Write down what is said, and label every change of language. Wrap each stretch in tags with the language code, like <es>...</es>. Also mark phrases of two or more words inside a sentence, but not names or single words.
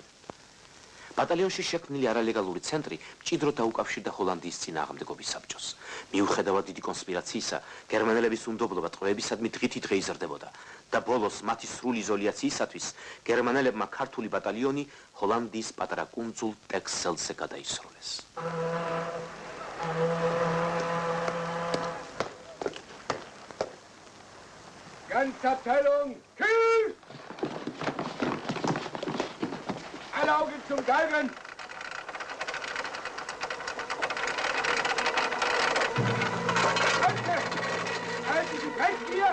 <ka>ბატალიონში შექმნილი არალეგალური ცენტრი მჭიდროდ დაუკავშირდა ჰოლანდიის წინააღმდეგობის საბჭოს. მიუხედავად დიდი კონსპირაციისა, გერმანელების უნდობლობა ტყვეებისადმი დღითიდღე იზრდებოდა და ბოლოს მათი სრული იზოლიაციისათვის გერმანელებმა ქართული ბატალიონი ჰოლანდიის პატარა კუნძულ ტექსელზე გადაისროლეს.</ka> <de>Ganze Abteilung, Kiel! Alle Augen zum Galgen! Leute, halten Sie fest hier!</de>